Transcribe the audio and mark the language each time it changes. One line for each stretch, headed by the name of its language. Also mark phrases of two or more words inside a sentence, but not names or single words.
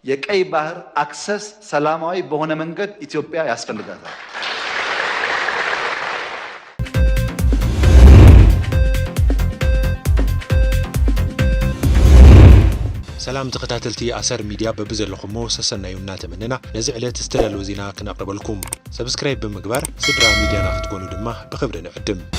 Amharic: የቀይ ባህር አክሰስ ሰላማዊ በሆነ መንገድ ኢትዮጵያ ያስፈልጋታል።
Tigrinya: ሰላም ተከታተልቲ አሰር ሚዲያ በብዘለኹሞ ሰሰናዩና ተመነና ነዚ ዕለት ዝተዳለወ ዜና ክነቅርበልኩም ሰብስክራይብ ብምግባር ስድራ ሚዲያና ክትኮኑ ድማ ብክብሪ ንዕድም።